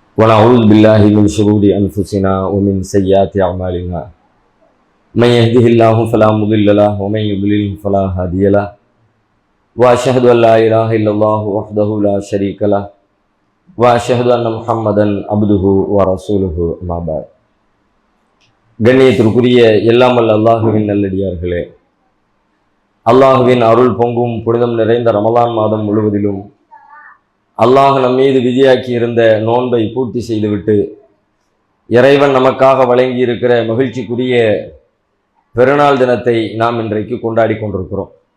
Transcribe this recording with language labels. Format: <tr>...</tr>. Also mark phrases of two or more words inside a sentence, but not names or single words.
<ar>ونعوذ بالله من شرور أنفسنا ومن سيئات أعمالنا من يهده الله فلا مضل له ومن يضلل فلا هادي له وأشهد أن لا إله إلا الله وحده لا شريك له وأشهد أن محمدا عبده ورسوله أما بعد.</ar> <ta>கண்ணியத்திற்குரிய எல்லாமல் அல்லாஹுவின் நல்லடியார்களே, அல்லாஹுவின் அருள் பொங்கும் புனிதம் நிறைந்த ரமலான் மாதம் முழுவதிலும் அல்லாஹ் நம் மீது விதியாக்கி இருந்த நோன்பை பூர்த்தி செய்துவிட்டு இறைவன் நமக்காக வழங்கி இருக்கிற மகிழ்ச்சிக்குரிய பெருநாள் தினத்தை நாம் இன்றைக்கு கொண்டாடி கொண்டிருக்கிறோம்.</ta>